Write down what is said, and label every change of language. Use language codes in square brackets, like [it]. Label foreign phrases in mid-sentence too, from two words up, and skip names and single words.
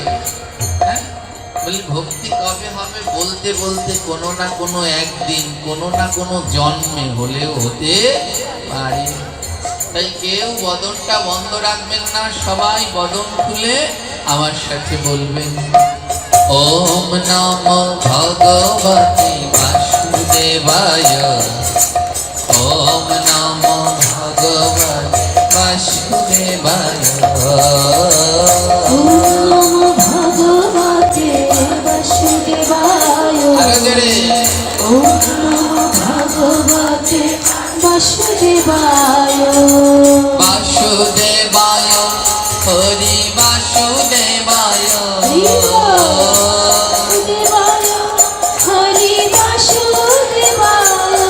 [bn] হ্যাঁ, বলি ভক্তি কবে হবে? বলতে বলতে কোনো না কোনো একদিন, কোনো না কোনো জন্মে হলেও হতে পারে। তাই কেউ বদনটা বন্ধ রাখবেন না, সবাই বদন খুলে আমার সাথে বলবেন, [sa] ওম নমো ভগবতে বাসুদেবায়, ওম নমো ভগবতে বাসুদেবায়, ওম নমো ভগবতে বাসুদেবায়, [bn] আরো জোরে, [sa] ওম নমো ভগবতে বাসুদেবায়, বাসুদেবায় হরি বাসুদেবায়, বাসুদেবায় হরি বাসুদেবায়,